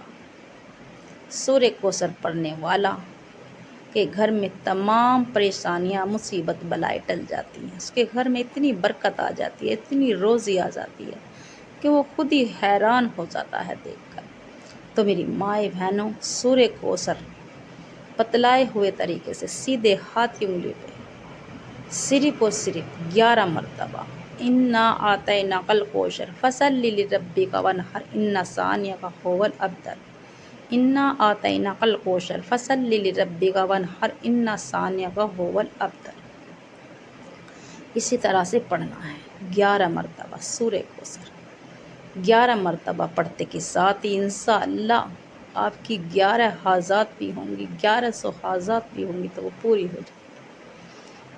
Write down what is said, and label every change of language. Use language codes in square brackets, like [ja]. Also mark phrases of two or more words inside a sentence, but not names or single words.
[ur] سورہ کوثر پڑھنے والا کے گھر میں تمام پریشانیاں مصیبت بلائیں ٹل جاتی ہیں، اس کے گھر میں اتنی برکت آ جاتی ہے، اتنی روزی آ جاتی ہے کہ وہ خود ہی حیران ہو جاتا ہے دیکھ کر۔ تو میری مائیں بہنوں، سورہ کوثر بتلائے ہوئے طریقے سے سیدھے ہاتھ کی انگلی پہ صرف اور صرف 11 مرتبہ [ar] إنا أعطيناك الكوثر فصل لربك وانحر إن شانئك هو الأبتر إنا أعطيناك الكوثر فصل لربك وانحر إن شانئك هو الأبتر. [ur] اسی طرح سے پڑھنا ہے 11 مرتبہ سورہ کوثر. 11 مرتبہ پڑھتے کے ساتھ ہی انشاءاللہ آپ کی 11 حاجات بھی ہوں گی، 1100 حاجات بھی ہوں گی تو وہ پوری ہو جائے گی.